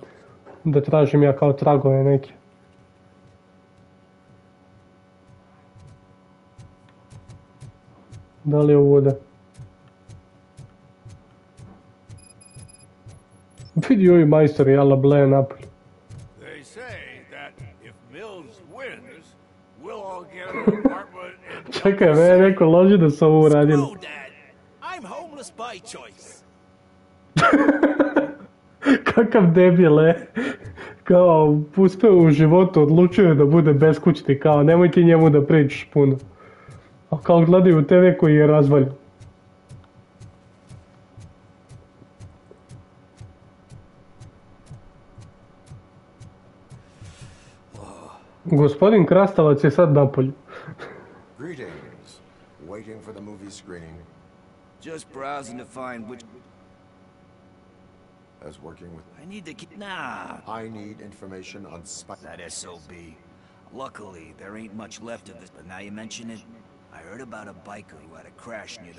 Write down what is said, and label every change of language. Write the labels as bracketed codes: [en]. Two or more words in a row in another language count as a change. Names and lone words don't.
[sr] Da tražim ja kao tragove neke. Da li je ovdje? Vidi ovi majstori, jala bleje napolju. [en] They say that if Mills wins, we'll all get an apartment in... [sr] Čekaj, me neko loži da su ovo uradili. [en] I'm homeless by choice. [sr] Kakav debil, kao uspeo u životu, odlučio da bude beskućni, kao nemoj ti njemu da pričaš puno. A kao gledaju TV koji je razvaljen. Gospodin Krastavac je sad napolju. [en] Greetings. Waiting for the movie screening. Just browsing to find which... As working with... I need to keep... Nah. I need information on Spike. That SOB. Luckily, there ain't much left of this, but now you mention it, I heard about a biker who had a crash near the...